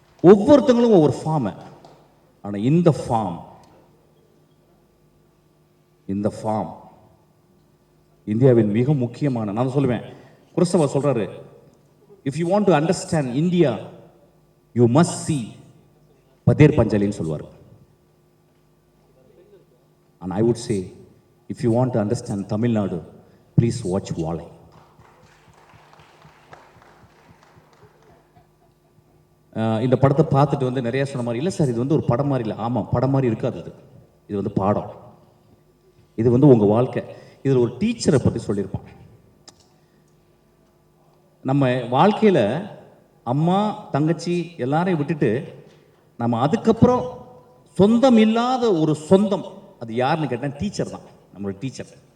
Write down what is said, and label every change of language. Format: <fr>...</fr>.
<ta>ஒவ்வொருத்தங்களும் ஒவ்வொரு ஃபார்மை, ஆனால் இந்த ஃபார்ம் இந்தியாவின் மிக முக்கியமான, நான் சொல்லுவேன், குருசவா சொல்றாரு,</ta> <en>if you want to understand India you must see</en> <ta>பதேர் பஞ்சாலின்னு சொல்லுவார்.</ta> <en>and I would say if you want to understand Tamil Nadu, please watch Valai.</en> <ta>இந்த படத்தை பார்த்துட்டு வந்து நிறைய சொன்ன மாதிரி, இல்லை சார் இது வந்து ஒரு படம் மாதிரி இல்லை. ஆமாம், படம் மாதிரி இருக்காது, இது வந்து பாடம், இது வந்து உங்கள் வாழ்க்கை. இதில் ஒரு டீச்சரை பற்றி சொல்லியிருப்பான். நம்ம வாழ்க்கையில் அம்மா தங்கச்சி எல்லாரையும் விட்டுட்டு நம்ம அதுக்கப்புறம் சொந்தம் இல்லாத ஒரு சொந்தம், அது யாருன்னு கேட்டால் டீச்சர் தான், நம்மளோட டீச்சர்.</ta>